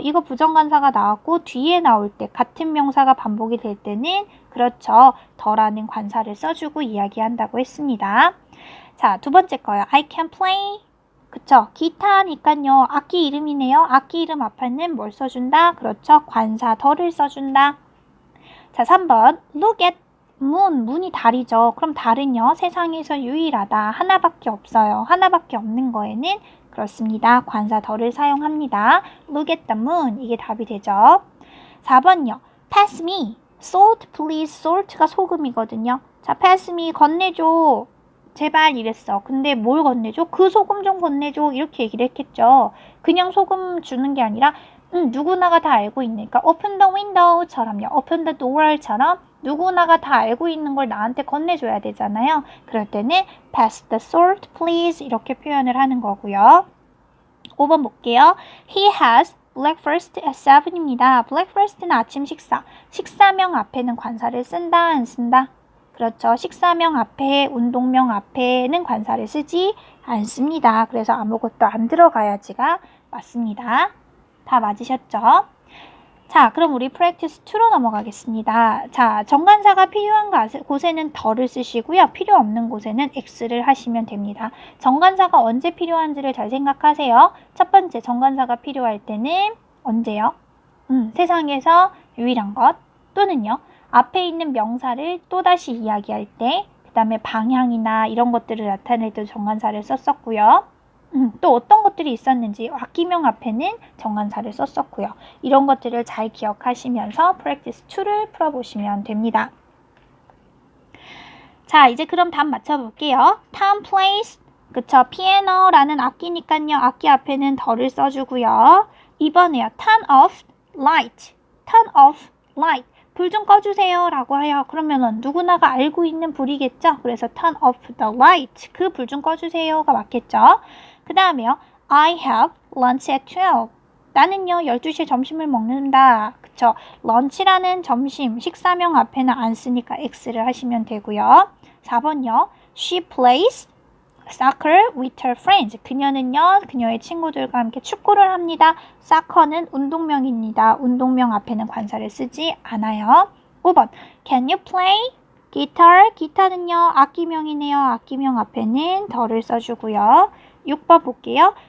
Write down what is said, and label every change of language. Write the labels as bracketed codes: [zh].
[ko] 이거 부정관사가 나왔고 뒤에 나올 때 같은 명사가 반복이 될 때는 그렇죠. 더라는 관사를 써주고 이야기한다고 했습니다. 자, 두 번째 거요. I can play. 그쵸? 기타니까요. 악기 이름이네요. 악기 이름 앞에는 뭘 써준다? 그렇죠. 관사 더를 써준다. [en] 자, 3번 look at moon. [ko] 문이 달이죠. 그럼 달은요. 세상에서 유일하다. 하나밖에 없어요. 하나밖에 없는 거에는 그렇습니다. 관사 더를 사용합니다. look at the moon. 이게 답이 되죠. 4번요. pass me. [en] salt please. [ko] salt가 소금이거든요. 자, pass me. 건네줘. 제발 이랬어. 근데 뭘 건네줘? 그 소금 좀 건네줘. 이렇게 얘기를 했겠죠. 그냥 소금 주는 게 아니라 누구나가 다 알고 있으니까 open the window 처럼요. open the door 처럼 누구나가 다 알고 있는 걸 나한테 건네줘야 되잖아요. 그럴 때는 pass the salt please 이렇게 표현을 하는 거고요. 5번 볼게요. [en] He has breakfast at 7입니다. [ko] breakfast는 아침 식사. 식사명 앞에는 관사를 쓴다 안 쓴다? 그렇죠. 식사명 앞에 운동명 앞에는 관사를 쓰지 않습니다. 그래서 아무것도 안 들어가야지가 맞습니다. 다 맞으셨죠? 자, 그럼 우리 practice 2로 넘어가겠습니다. 자, 정관사가 필요한 곳에는 더를 쓰시고요. 필요 없는 곳에는 x를 하시면 됩니다. 정관사가 언제 필요한지를 잘 생각하세요. 첫 번째, 정관사가 필요할 때는 언제요? 세상에서 유일한 것 또는요. 앞에 있는 명사를 또다시 이야기할 때 그 다음에 방향이나 이런 것들을 나타낼 때 정관사를 썼었고요. 또 어떤 것들이 있었는지 악기명 앞에는 정관사를 썼었고요. 이런 것들을 잘 기억하시면서 practice 2를 풀어보시면 됩니다. 자, 이제 그럼 답 맞춰볼게요. Tom plays, 그쵸, 피아노라는 악기니까요. 악기 앞에는 더를 써주고요. 2번에요. [en] turn off light, turn off light. [ko] 불 좀 꺼주세요 라고 해요. 그러면은 누구나가 알고 있는 불이겠죠? 그래서 turn off the light, 그 불 좀 꺼주세요가 맞겠죠? [en] 그 다음에요. I have lunch at 12. [ko] 나는요 12시에 점심을 먹는다. 그쵸? lunch라는 점심, 식사명 앞에는 안 쓰니까 X를 하시면 되고요. 4번요. [en] She plays soccer with her friends. [ko] 그녀는요, 그녀의 친구들과 함께 축구를 합니다. soccer는 운동명입니다. 운동명 앞에는 관사를 쓰지 않아요. [en] 5번. Can you play guitar? [ko] 기타는요, 악기명이네요. 악기명 앞에는 더를 써주고요. 6번 볼게요.